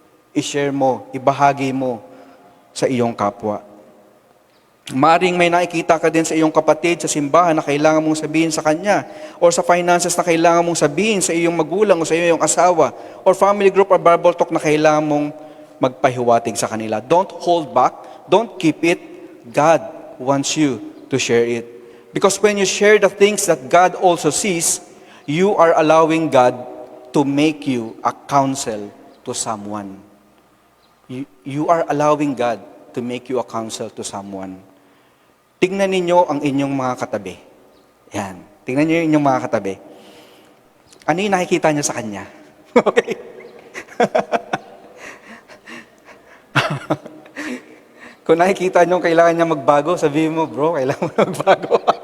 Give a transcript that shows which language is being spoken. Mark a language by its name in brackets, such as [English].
[Filipino] I-share mo, ibahagi mo sa iyong kapwa. Maaring may nakikita ka din sa iyong kapatid sa simbahan na kailangan mong sabihin sa kanya, or sa finances na kailangan mong sabihin sa iyong magulang o sa iyong asawa, or [English] family group or Bible talk [Filipino] na kailangan mong magpahiwatig sa kanila. [English] Don't hold back. Don't keep it. God wants you to share it. Because when you share the things that God also sees, you are allowing God to make you a counsel to someone. You are allowing God to make you a counsel to someone. [Filipino] Tingnan ninyo ang inyong mga katabi. Yan. Tingnan niyo yung inyong mga katabi. Ano yung nakikita niyo sa kanya? Okay? Kung nakikita niyo kailangan niya magbago, sabihin mo, bro, kailangan mo magbago.